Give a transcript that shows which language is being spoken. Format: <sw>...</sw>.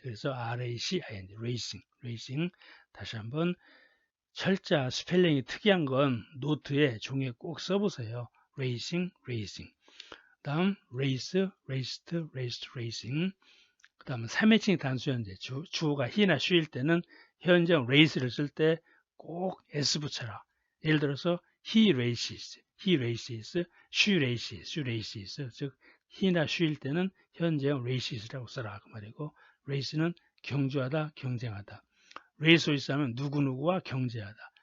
<ko>그래서 RACING, 레이싱. 다시 한번 철자 스펠링이 특이한 건 노트에 종이에 꼭 써보세요. 레이싱. 다음 레이스, 레이싱. 그 다음은 3인칭 단수 현재 주어가 he나 she일 때는 현재형 레이스를 쓸 때 꼭 s 붙여라. 예를 들어서</ko> <en>he races, she races.</en> <ko>즉 he나 she일 때는 현재형 races라고 써라 그 말이고, 레이스는 경주하다, 경쟁하다. 레이스 위스 하면 누구누구와 경주하다.</ko>